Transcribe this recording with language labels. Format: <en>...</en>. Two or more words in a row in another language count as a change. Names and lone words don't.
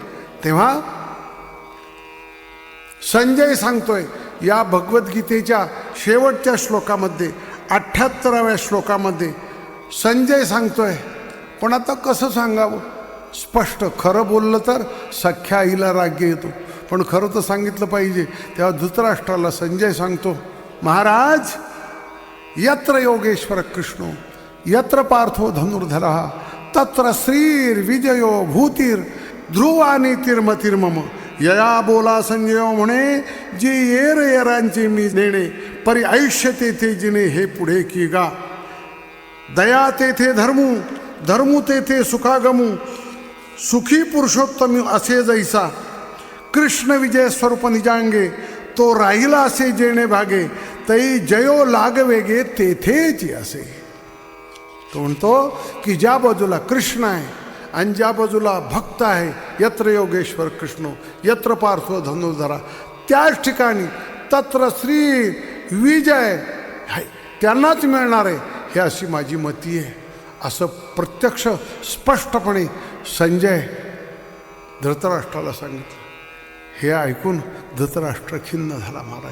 <mr>तेव्हा संजय सांगतोय, या भगवद्गीतेच्या शेवटच्या श्लोकामध्ये 78व्या श्लोकामध्ये संजय सांगतोय, पण आता कसं सांगावं स्पष्ट. खरं बोललं तर सख्या आईला राज्य येतो, पण खरं तर सांगितलं पाहिजे. तेव्हा धृतराष्ट्राला संजय सांगतो, महाराज,</mr> <sa>यत्र योगेश्वर कृष्णो यत्र पार्थो धनुर्धरः तत्र श्रीर विजयो भूतीर ध्रुवा नीतिर्मतिर्मम.</sa> <mr>यया बोला संजय म्हणे, जी येर येरांचे मी नेणे, परी आयुष्य तेथे जिने हे पुढे की गा. दया तेथे धर्मू, धर्मू तेथे सुखागमू, सुखी पुरुषोत्तम असे जैसा. कृष्ण विजय स्वरूप निजांगे, तो राहिला असे जेणे भागे, तई जयो लागवेगे तेथेच असे. तो म्हणतो की ज्या बाजूला कृष्ण आहे आणि ज्या बाजूला भक्त आहे,</mr> <sa>यत्र योगेश्वर कृष्ण यत्र पार्थो धनुर्धरा,</sa> <mr>त्याच ठिकाणी</mr> <sa>तत्र श्री विजय</sa> <mr>त्यांनाच मिळणार आहे, हे अशी माझी मती आहे. असं प्रत्यक्ष स्पष्टपणे संजय धृतराष्ट्राला सांगितलं. हे ऐकून धृतराष्ट्र खिन्न झाला महाराज.</mr>